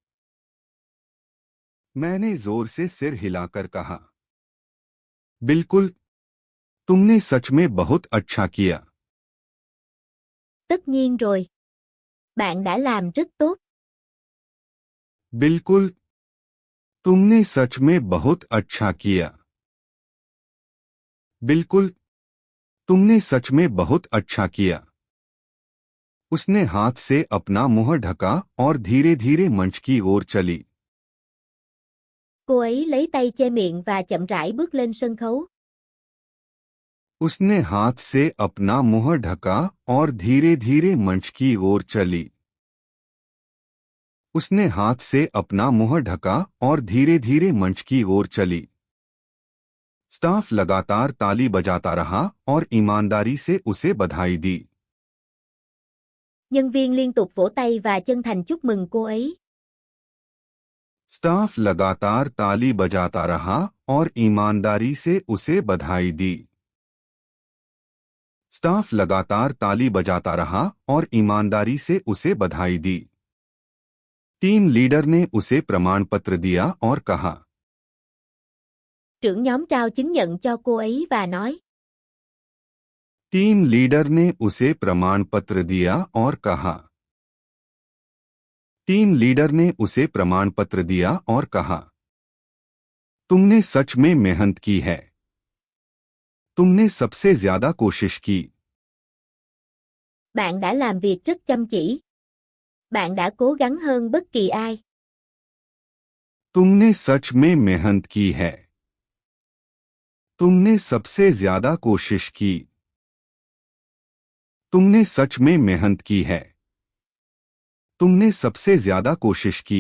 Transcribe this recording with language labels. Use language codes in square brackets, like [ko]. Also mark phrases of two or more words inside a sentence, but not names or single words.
[hi] मैंने जोर से सिर हिलाकर कहा। बिल्कुल, तुमने सच में बहुत अच्छा किया। [vi] Tất nhiên rồi. Bạn đã làm rất tốt. [hi] बिल्कुल, तुमने सच में बहुत अच्छा किया। बिल्कुल, तुमने सच में बहुत अच्छा किया। उसने हाथ से अपना मुंह ढका और धीरे धीरे मंच की ओर चली। [vi] Cô ấy lấy tay che miệng và chậm rãi bước lên sân khấu. [hi] उसने हाथ से अपना मुंह ढका और धीरे धीरे मंच की ओर चली। उसने हाथ से अपना मुंह ढका और धीरे धीरे मंच की ओर चली। स्टाफ लगातार ताली बजाता रहा और ईमानदारी से उसे बधाई दी। [vi] Nhân viên liên tục vỗ tay và chân thành chúc mừng cô ấy. [hi] स्टाफ लगातार ताली बजाता रहा और ईमानदारी से उसे बधाई दी। स्टाफ लगातार ताली बजाता रहा और ईमानदारी से उसे बधाई दी। [en] team leader [hi] ने उसे प्रमाण पत्र दिया और कहा। [vi] Trưởng nhóm trao chứng nhận cho cô ấy và nói. [en] team leader [hi] ने उसे प्रमाण पत्र दिया और कहा। [en] team leader [hi] ने उसे प्रमाण पत्र दिया और कहा। तुमने सच में मेहनत की है। तुमने सबसे ज्यादा कोशिश की। [vi] Bạn đã làm việc rất chăm chỉ. Bạn đã cố gắng hơn bất kỳ ai. [hi] तुमने सच में मेहनत की है। तुमने सबसे ज्यादा कोशिश की। तुमने सच में मेहनत की है। तुमने सबसे ज्यादा कोशिश की।